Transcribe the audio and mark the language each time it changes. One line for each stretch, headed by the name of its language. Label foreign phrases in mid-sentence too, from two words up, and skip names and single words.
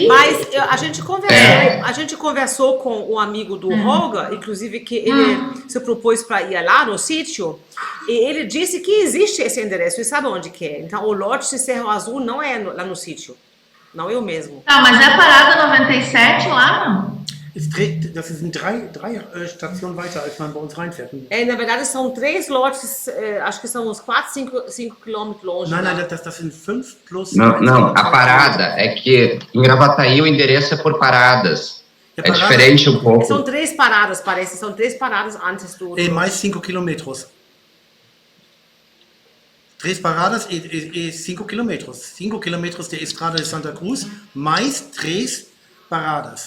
Portuguese: Mas a gente conversou com um amigo do Holger, inclusive que ele se propôs para ir lá no sítio, e ele disse que existe esse endereço, e sabe onde que é. Então o lote de Cerro Azul não é lá no sítio, não é o mesmo. Ah, mas é a parada 97 lá, não?
German: Das sind drei Stationen weiter, als man bei uns reinfährt.
Portuguese: Na verdade, são 3 lotes, acho que são uns 5 quilômetros longe.
German: Nein, das sind 5 plus...
Portuguese: Não, a parada é que em Gravataí o endereço é por paradas. É diferente um pouco. São 3 paradas, parece. São 3 paradas antes do... Mais 5 quilômetros. 3 paradas e 5 quilômetros. 5 quilômetros de Estrada de Santa Cruz, mais 3 paradas.